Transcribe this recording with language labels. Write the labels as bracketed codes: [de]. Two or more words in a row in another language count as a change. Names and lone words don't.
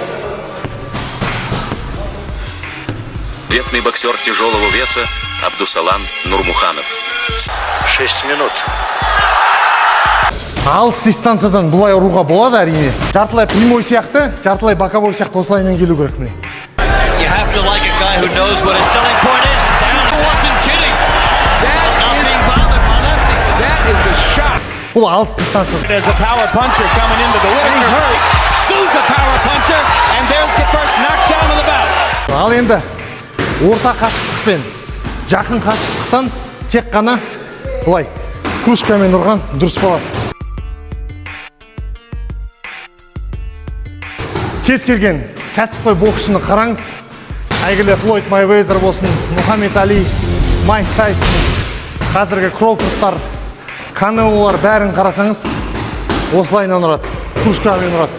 [ru] Ветный боксер тяжелого веса Абдусалам Нурмуханов. 6 минут. [kk] Алыс дистанциядан бұлай ұруға болады әрине. Жартылай прямой сияқты, жартылай боковой сияқты осылайынан келу керек міне. [en] You have to like a guy who knows what his selling point is. Down wasn't kidding. Not being bothered by lefty. That is a shot. [kk] Бұл алыс дистанция. [en] There's a power puncher coming into the Whitaker. Souza power puncher, and there's the first knockdown of the bout. [kk] Ал енді орта қашықтықпен жақын қашықтықтан тек қана бұлай кружкамен ұрған дұрыс болады. Кез келген кәсіпқой боксшыны қараңыз. Әйгілі Флойд Майвезер болсын, Мухаммед Али, Майк Тайсон, қазіргі Кроуфордтар, Канелолар бәрін қарасаңыз, осылайынан ұрады, кружкамен ұрады.